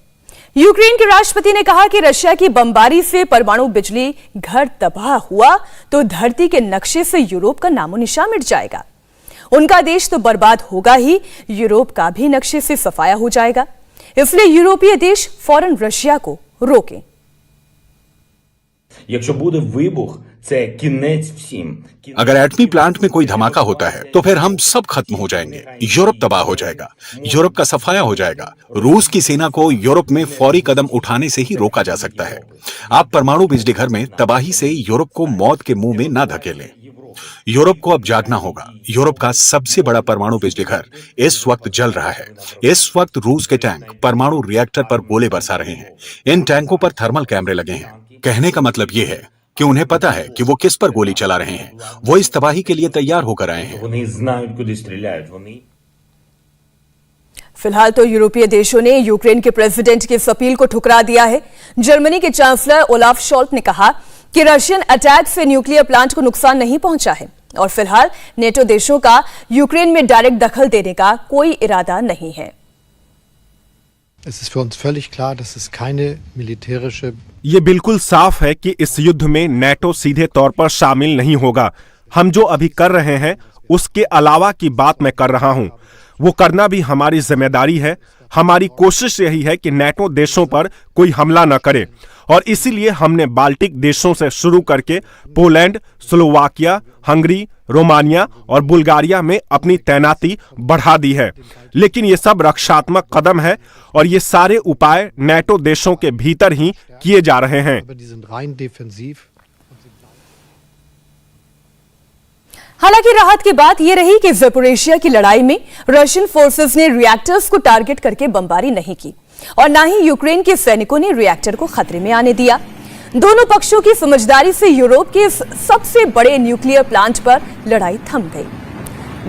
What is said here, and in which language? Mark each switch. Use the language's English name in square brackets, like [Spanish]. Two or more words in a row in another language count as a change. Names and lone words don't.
[Hindi] यूक्रेन के राष्ट्रपति ने कहा कि रशिया की बमबारी से परमाणु बिजली घर तबाह हुआ तो धरती के नक्शे से यूरोप का नामो निशान मिट जाएगा। उनका देश तो बर्बाद होगा ही, यूरोप का भी नक्शे से सफाया हो जाएगा। इसलिए यूरोपीय देश फौरन रशिया को रोकें। [Ukrainian] Якщо буде вибух, це кінець всім. [Hindi] अगर एटमी प्लांट में कोई धमाका होता है तो फिर हम सब खत्म हो जाएंगे। यूरोप तबाह हो जाएगा, यूरोप का सफाया हो जाएगा। रूस की सेना को यूरोप में फौरी कदम उठाने से ही रोका जा सकता है। आप परमाणु बिजली घर में तबाही से यूरोप को मौत के मुंह में न धकेलें। यूरोप को अब जागना होगा। यूरोप का सबसे बड़ा परमाणु बिजली घर इस वक्त जल रहा है। इस वक्त रूस के टैंक परमाणु रिएक्टर पर गोले बरसा रहे हैं। इन टैंकों पर थर्मल कैमरे लगे हैं। कहने का मतलब यह है कि उन्हें पता है कि वो किस पर गोली चला रहे हैं। वो इस तबाही के लिए तैयार होकर आए हैं। [Ukrainian] Вони знають, куди стріляють. Вони [Hindi] फिलहाल तो यूरोपीय देशों ने यूक्रेन के प्रेसिडेंट की इस अपील को ठुकरा दिया है। जर्मनी के चांसलर ओलाफ शॉल्ट ने कहा कि [English] Russian attack [Hindi] से [English] nuclear plant [Hindi] को नुकसान नहीं पहुंचा है और फिलहाल नेटो देशों का यूक्रेन में डायरेक्ट दखल देने का कोई इरादा नहीं है। [German] Es ist für uns völlig klar, dass es keine militärische [Hindi] ये बिल्कुल साफ है कि इस युद्ध में नेटो सीधे तौर पर शामिल नहीं होगा। हम जो अभी कर रहे हैं उसके अलावा की बात मैं कर रहा हूं, वो करना भी हमारी जिम्मेदारी है। हमारी कोशिश यही है कि नेटो देशों पर कोई हमला न करे और इसीलिए हमने बाल्टिक देशों से शुरू करके पोलैंड, स्लोवाकिया, हंगरी, रोमानिया और बुल्गारिया में अपनी तैनाती बढ़ा दी है। लेकिन ये सब रक्षात्मक कदम है और ये सारे उपाय नेटो देशों के भीतर ही किए जा रहे हैं। [German] aber die sind rein defensiv. [Hindi] हालांकि राहत की बात यह रही कि ज़पोरिशिया की लड़ाई में [English] Russian forces [Hindi] ने रिएक्टर्स को टारगेट करके बमबारी नहीं की और न ही यूक्रेन के सैनिकों ने रिएक्टर को खतरे में आने दिया। दोनों पक्षों की समझदारी से यूरोप के सबसे बड़े [English] nuclear plant [Hindi] पर लड़ाई थम गई।